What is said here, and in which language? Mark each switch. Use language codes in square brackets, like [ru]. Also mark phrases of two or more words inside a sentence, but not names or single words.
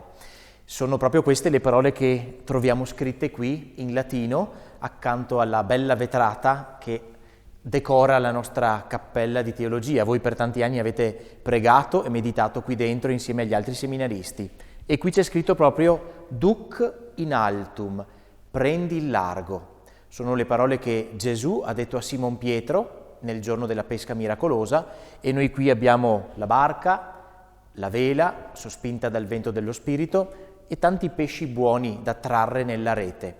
[it] Sono proprio queste le parole che troviamo scritte qui in latino, accanto alla bella vetrata che decora la nostra cappella di teologia. Voi per tanti anni avete pregato e meditato qui dentro insieme agli altri seminaristi. E qui c'è scritto proprio [la] Duc in altum, [it] prendi il largo. Sono le parole che Gesù ha detto a Simon Pietro nel giorno della pesca miracolosa, e noi qui abbiamo la barca, la vela sospinta dal vento dello Spirito e tanti pesci buoni da trarre nella rete.